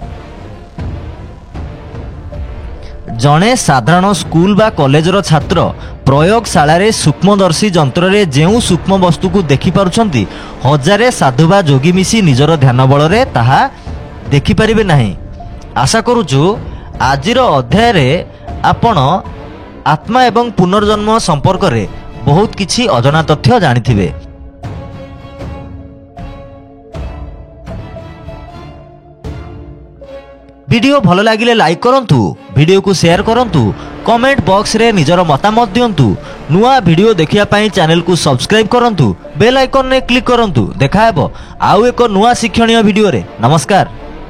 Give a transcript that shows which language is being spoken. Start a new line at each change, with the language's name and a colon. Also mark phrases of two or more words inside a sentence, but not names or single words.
Odia: ଜଣେ ସାଧାରଣ ସ୍କୁଲ ବା କଲେଜର ଛାତ୍ର ପ୍ରୟୋଗଶାଳାରେ ସୂକ୍ଷ୍ମଦର୍ଶୀ ଯନ୍ତ୍ରରେ ଯେଉଁ ସୂକ୍ଷ୍ମ ବସ୍ତୁକୁ ଦେଖିପାରୁଛନ୍ତି, ହଜାରେ ସାଧୁ ବା ଯୋଗୀ ମିଶି ନିଜର ଧ୍ୟାନ ବଳରେ ତାହା ଦେଖିପାରିବେ ନାହିଁ। ଆଶା କରୁଛୁ ଆଜିର ଅଧ୍ୟାୟରେ ଆପଣ ଆତ୍ମା ଏବଂ ପୁନର୍ଜନ୍ମ ସମ୍ପର୍କରେ ବହୁତ କିଛି ଅଜଣା ତଥ୍ୟ ଜାଣିଥିବେ। ଭିଡିଓ ଭଲ ଲାଗିଲେ ଲାଇକ କରନ୍ତୁ, ଭିଡିଓକୁ ସେୟାର କରନ୍ତୁ, କମେଣ୍ଟ ବକ୍ସରେ ନିଜର ମତାମତ ଦିଅନ୍ତୁ। ନୂଆ ଭିଡିଓ ଦେଖିବା ପାଇଁ ଚ୍ୟାନେଲକୁ ସବସ୍କ୍ରାଇବ କରନ୍ତୁ, ବେଲ ଆଇକନେ କ୍ଲିକ କରନ୍ତୁ। দেখা ହେବ ଆଉ ଏକ ନୂଆ ଶିକ୍ଷଣୀୟ ଭିଡ଼ିଓରେ। ନମସ୍କାର।